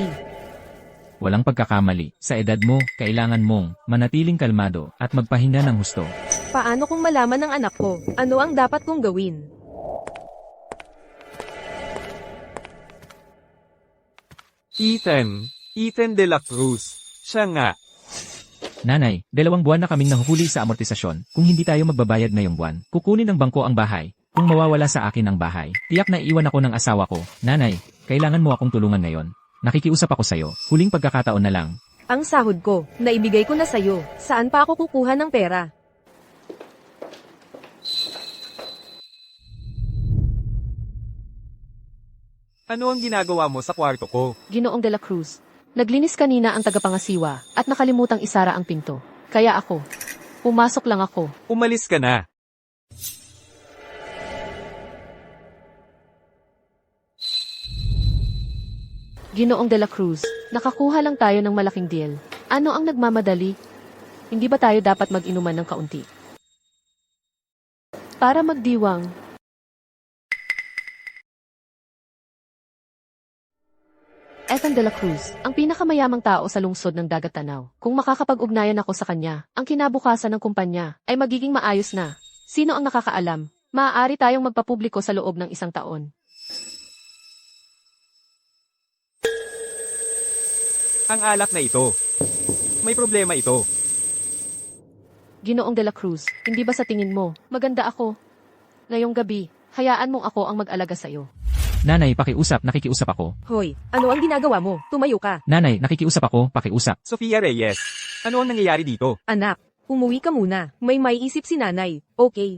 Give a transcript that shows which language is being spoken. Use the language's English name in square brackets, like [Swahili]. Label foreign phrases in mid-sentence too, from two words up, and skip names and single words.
[Filipino] Walang pagkakamali. Sa edad mo, kailangan mong manatiling kalmado at magpahinga ng husto. Paano kung malaman ng anak ko? Ano ang dapat kong gawin? Ethan de la Cruz. Siya nga. Nanay, 2 buwan na kaming nahuhuli sa amortisasyon. Kung hindi tayo magbabayad ngayong buwan, kukunin ng bangko ang bahay. Kung mawawala sa akin ang bahay, tiyak na iwan ako ng asawa ko. Nanay, kailangan mo akong tulungan ngayon. Nakikiusap ako sa'yo. Huling pagkakataon na lang. Ang sahod ko, naibigay ko na sa'yo. Saan pa ako kukuha ng pera? Ano ang ginagawa mo sa kwarto ko? Ginoong de la Cruz, naglinis kanina ang tagapangasiwa at nakalimutang isara ang pinto. Kaya ako, pumasok lang ako. Umalis ka na. Ginoong de la Cruz, nakakuha lang tayo ng malaking deal. Ano ang nagmamadali? Hindi ba tayo dapat mag-inuman ng kaunti? Para magdiwang. Ethan de la Cruz, ang pinakamayamang tao sa lungsod ng Dagat Tanaw. Kung makakapag-ugnayan ako sa kanya, ang kinabukasan ng kumpanya ay magiging maayos na. Sino ang nakakaalam? Maaari tayong magpapubliko sa loob ng 1 taon. Ang alak na ito. May problema ito. Ginoong de la Cruz, hindi ba sa tingin mo, maganda ako? Ngayong gabi, hayaan mong ako ang mag-alaga sa'yo. Nanay, pakiusap, nakikiusap ako. Hoy, ano ang ginagawa mo? Tumayo ka. Nanay, nakikiusap ako, pakiusap. Sofia Reyes. Ano ang nangyayari dito? Anak, umuwi ka muna. May maiisip si nanay. Okay.